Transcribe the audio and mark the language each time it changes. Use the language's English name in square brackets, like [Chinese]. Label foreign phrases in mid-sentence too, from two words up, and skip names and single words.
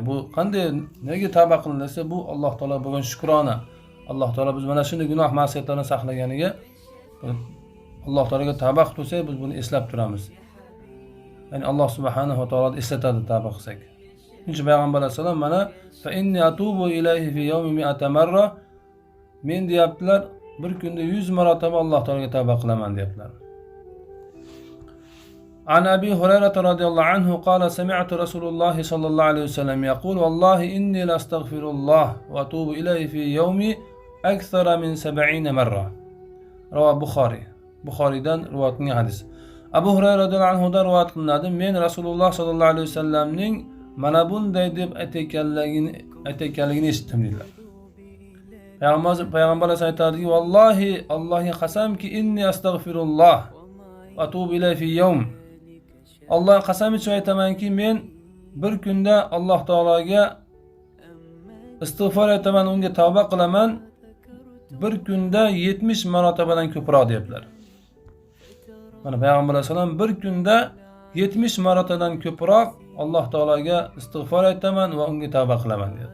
[Uzbek] Bu qanday, nega tavba qilinsa, bu Alloh taolo bo'lgan shukrona. Alloh taolo biz mana shunday gunoh ma'siyatlarni saqlaganiga Alloh taologa tavba qilib tursak, biz buni eslab turamiz. Ya'ni Alloh subhanahu va taolo eslatadi tavba qilsak. Chunki payg'ambar alayhisalom mana [Arabic] فإني أتوب إليه في اليوم مائة مرة, [Uzbek] men deyaptilar bir kunda 100 marotaba Alloh taologa tavba qilaman deyaptilar. [Arabic] عن أبي هريرة رضي الله عنه قال سمعت رسول الله صلى الله عليه وسلم يقول والله إني لأستغفر الله وأتوب إليه في اليوم أكثر من 70 مرة." رواه البخاري. [Uzbek] Buxoriydan rivoyat qilingan hadis. Abu Hurayra [Arabic] رضي الله عنه [Uzbek] dan rivoyat qilinadi. Men Rasululloh sallallohu alayhi vasallamning mana bunday deb aytganligini eshitdim dedilar. Payg'ambar aytadiki: "Vallohi Allohga qasamki, [Arabic] إني أستغفر الله وأتوب إليه في يوم." [Uzbek] Allohga qasam ichib aytamanki, men bir kunda Alloh taologa istig'for aytaman, unga tavba qilaman, bir kunda 70 marotabadan ko'proq deyaptilar. Mana payg'ambar alayhisalom bir kunda 70 marotadan ko'proq Alloh taologa istig'for aytaman va unga tavba qilaman dedi.